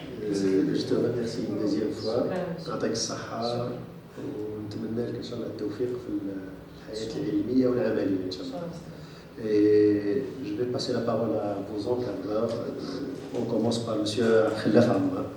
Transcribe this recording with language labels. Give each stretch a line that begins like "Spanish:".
French: جو te remercie une deuxième fois.
Arabic: يعطيك الصحة ونتمنى لك إن شاء الله التوفيق في الحياة العلمية والعملية إن شاء الله.
French: Et je vais passer la parole à vos encadreurs. On commence par monsieur Khallaf Ammar.